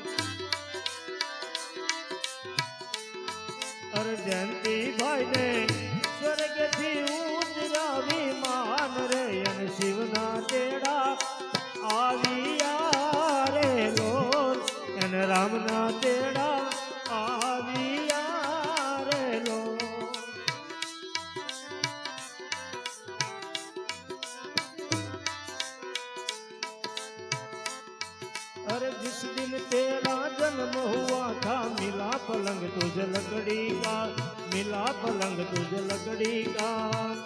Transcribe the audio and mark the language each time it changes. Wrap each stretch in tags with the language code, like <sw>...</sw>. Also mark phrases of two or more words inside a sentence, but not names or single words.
<gu>અરે જયંતી ભાઈ ને સ્વર્ગથી ઉતરાવી માન રે અને શિવના તેડા આવ્યા રે લોલ એને રામના તેડા આવ્યા રે લોલ</gu> <hi>अरे जिस दिन तेरा जन्म हुआ था मिला पलंग तुझे लकड़ी का मिला पलंग तुझे लकड़ी का</hi>